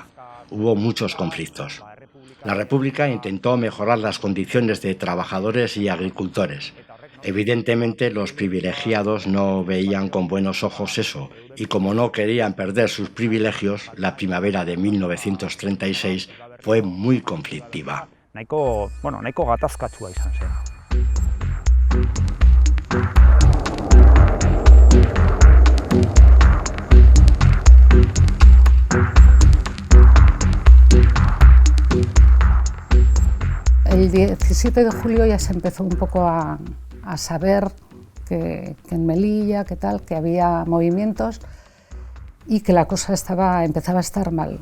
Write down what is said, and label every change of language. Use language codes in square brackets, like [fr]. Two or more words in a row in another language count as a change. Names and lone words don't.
[es] Hubo muchos conflictos. La República intentó mejorar las condiciones de trabajadores y agricultores. Evidentemente los privilegiados no veían con buenos ojos eso, y como no querían perder sus privilegios, la primavera de 1936 fue muy conflictiva. [eu] Nahiko gatazkatsua izan zen. [es] El 17 de julio ya se empezó un poco a saber que en Melilla, que había movimientos y que la cosa empezaba a estar mal.